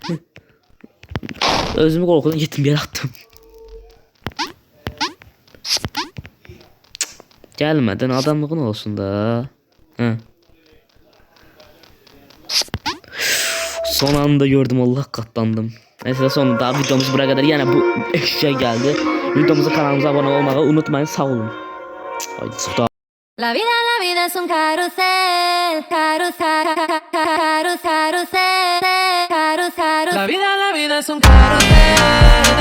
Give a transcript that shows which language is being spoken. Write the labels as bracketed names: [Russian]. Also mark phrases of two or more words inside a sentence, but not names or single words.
[Turkish] Özümü korkudan gittim yere attım. Gelmeden adamlığın olsun da. Ha. Son anda gördüm Allah katlandım. Neyse sonunda videomuz buraya kadar yani bu şey geldi. Videomuza kanalımıza abone olmayı unutmayın sağ olun. Haydi sıkta. [Spanish] La vida es un carrusel, carrusel, carrusel, carrusel, carrusel. La vida es un carrusel.